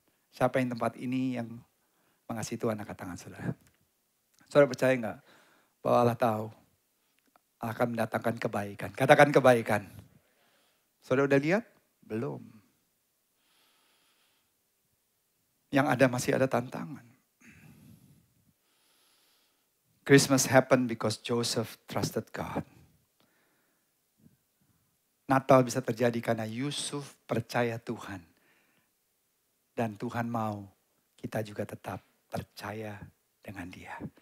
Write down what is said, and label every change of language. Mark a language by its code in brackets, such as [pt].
[id] Siapa yang tempat ini yang mengasihi Tuhan, angkat tangan saudara. Saudara percaya enggak bahwa Allah tahu akan mendatangkan kebaikan? Katakan kebaikan. Saudara udah lihat? Belum. Yang ada masih ada tantangan. [en] Christmas happened because Joseph trusted God. [id] Natal bisa terjadi karena Yusuf percaya Tuhan. Dan Tuhan mau kita juga tetap percaya dengan Dia.